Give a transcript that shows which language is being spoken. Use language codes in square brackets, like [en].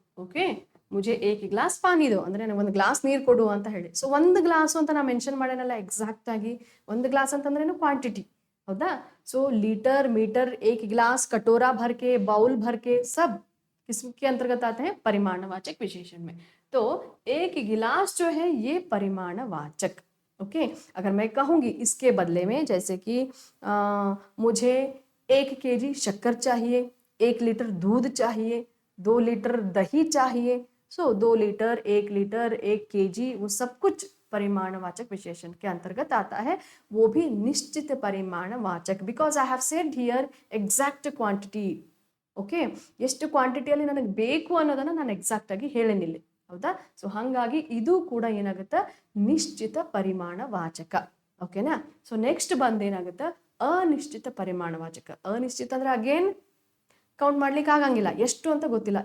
[kn] Okay, [hi] ಮುझे एक गिलास पानी दो [kn] ಅಂದ್ರೆ ನನಗೆ ಒಂದು ಗ್ಲಾಸ್ ನೀರು ಕೊಡು ಅಂತ ಹೇಳಿ. ಸೊ ಒಂದು ಗ್ಲಾಸ್ ಅಂತ ನಾ ಮೆನ್ಷನ್ ಮಾಡೇನಲ್ಲ ಎಕ್ಸಾಕ್ಟ್ ಆಗಿ. ಒಂದು ಗ್ಲಾಸ್ ಅಂತಂದ್ರೇನು ಕ್ವಾಂಟಿಟಿ, ಹೌದಾ. [hi] ಸೊ ಲೀಟರ್ मीटर एक गिलास कटोरा भर के बाउल भर के सब किसके अंतर्गत आते हैं, परिमाणवाचक विशेषण में. तो एक गिलास जो है ये परिमाणवाचक. ओके, अगर मैं कहूंगी इसके बदले में जैसे कि मुझे 1 kg शक्कर चाहिए, 1 लीटर दूध चाहिए, 2 लीटर दही चाहिए. सो 2 लीटर 1 लीटर 1 kg वो सब कुछ परिमाणवाचक विशेषण के अंतर्गत आता है. वो भी निश्चित परिमाणवाचक, [en] Because I have said here exact quantity. [kn] Okay, ಎಷ್ಟು ಕ್ವಾಂಟಿಟಿಯಲ್ಲಿ ನನಗೆ ಬೇಕು ಅನ್ನೋದನ್ನ ನಾನು ಎಕ್ಸಾಕ್ಟ್ ಆಗಿ ಹೇಳೇನಿಲ್ಲ, ಹೌದಾ. ಸೊ ಹಾಗಾಗಿ ಇದು ಕೂಡ ಏನಾಗುತ್ತೆ, ನಿಶ್ಚಿತ ಪರಿಮಾಣವಾಚಕ. ಓಕೆನಾ. ಸೊ ನೆಕ್ಸ್ಟ್ ಬಂದೇನಾಗುತ್ತೆ, ಅನಿಶ್ಚಿತ ಪರಿಮಾಣವಾಚಕ. ಅನಿಶ್ಚಿತ ಅಂದ್ರೆ ಅಗೇನ್ ಕೌಂಟ್ ಮಾಡ್ಲಿಕ್ಕೆ ಆಗಂಗಿಲ್ಲ, ಎಷ್ಟು ಅಂತ ಗೊತ್ತಿಲ್ಲ.